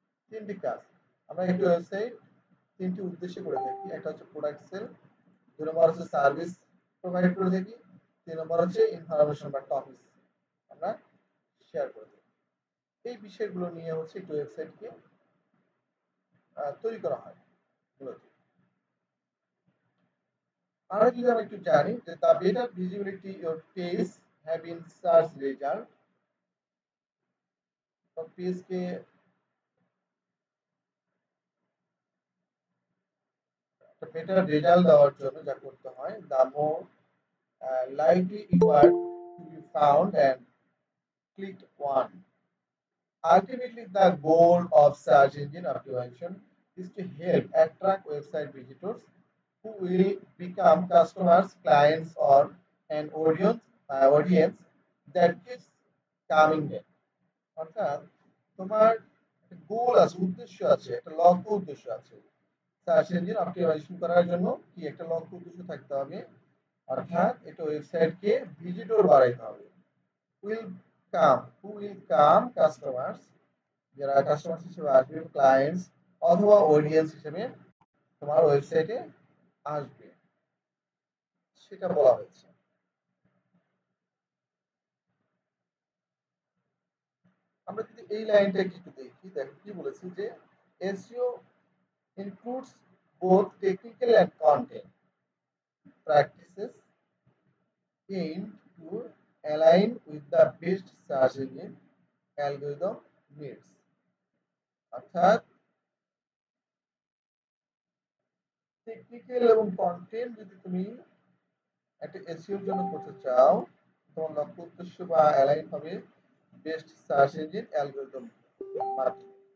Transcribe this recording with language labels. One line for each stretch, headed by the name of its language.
Bangla: তিনটি কাজ আমরা একটা ওয়েবসাইট তিনটি উদ্দেশ্যে করে থাকি, একটা হচ্ছে প্রোডাক্ট সেল, দুই নম্বর হচ্ছে সার্ভিস প্রোভাইড করে থাকি, তিন নম্বর হচ্ছে ইনফরমেশন বা টপিকস আমরা শেয়ার করে থাকি। এই বিষয়গুলো নিয়ে হচ্ছে একটি ওয়েবসাইটকে তৈরি করা হয় মূলত। আর যদি আমরা একটু জানি যে
English: the better visibility your page have in search result,
Bangla: তো পেজকে বেটার রেজাল্ট দেওয়ার জন্য যা করতে হয়,
English: the more likely you are to be found and clicked on. Ultimately, the goal of search engine optimization is to help attract website visitors who will become customers, clients, or an audience that keeps coming back.
Bangla: অর্থাৎ তোমার গোল আছে, উদ্দেশ্য আছে, একটা লক্ষ্য উদ্দেশ্য আছে। Search engine optimisation করার জন্য কি একটা লক্ষ্য উদ্দেশ্য থাকতে হবে, অর্থাৎ একটা ওয়েবসাইটকে ভিজিটর বাড়াইতে হবে।
English: will will come customers,
Bangla: যারা কাস্টমার হিসেবে আসবে, ক্লায়েন্টস অথবা অডিয়েন্স হিসেবে তোমার ওয়েবসাইটে আসবে, সেটা বলা হয়েছে। আমরা যদি এই লাইনটা একটু দেখি, দেখো কি বলেছি যে SEO
English: includes both technical and content practices aimed to align with the best search engine algorithm needs.
Bangla: অর্থাৎ টেকনিক্যাল এবং কন্টেন্ট যদি তুমি একটা এসইওর জন্য করতে চাও, তোমার লক্ষ্য উদ্দেশ্য বা অ্যালাইন হবে বেস্ট সার্চ ইঞ্জিন অ্যালগরিদম মাধ্যমে।